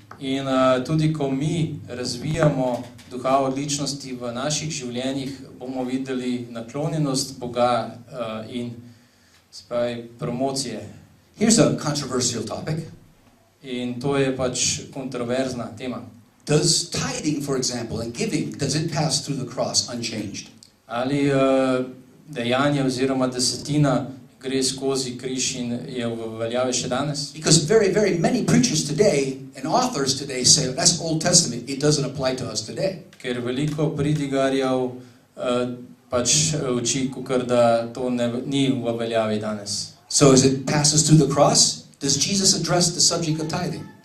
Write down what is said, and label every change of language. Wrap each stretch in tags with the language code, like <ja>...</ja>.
<sl>In tudi, ko mi razvijamo duha odličnosti v naših življenjih, bomo videli naklonjenost Boga in promocije.</sl> <en>Here's a controversial topic.</en> <sl>In to je kontroverzna tema.</sl> <en>Does tithing, for example, and giving, does it pass through the cross unchanged?</en> <sl>Ali dejanje oziroma desetina gre skozi križ in je v veljavi še danes?</sl> <en>Because very, very many preachers today and authors today say that's Old Testament. It doesn't apply to us today.</en> <sl>Ker veliko pridigarjev pač uči, kakor da to ni v veljavi danes.</sl> <en>So as it passes through the cross, does Jesus address the subject of tithing?</en>